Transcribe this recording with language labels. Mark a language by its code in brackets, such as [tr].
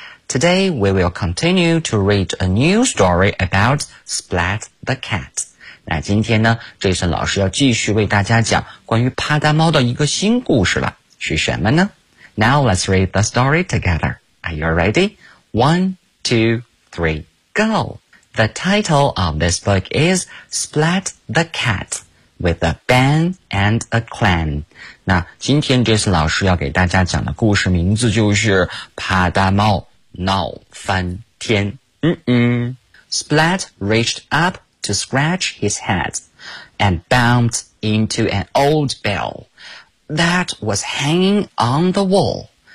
[en] Today we will continue to read a new story about Splat the Cat. [zh] 那今天呢 ,Jason 老师要继续为大家讲关于帕达猫的一个新故事了，是什么呢？ [en] Now let's read the story together. Are you ready? One, two, three, go! The title of this book is Splat the Cat with a Ban and a Clan. [zh] 那今天 Jason 老师要给大家讲的故事名字就是帕达猫闹翻天。 [en] Splat reached up to scratch his head and bumped into an old bell that was hanging on the wall.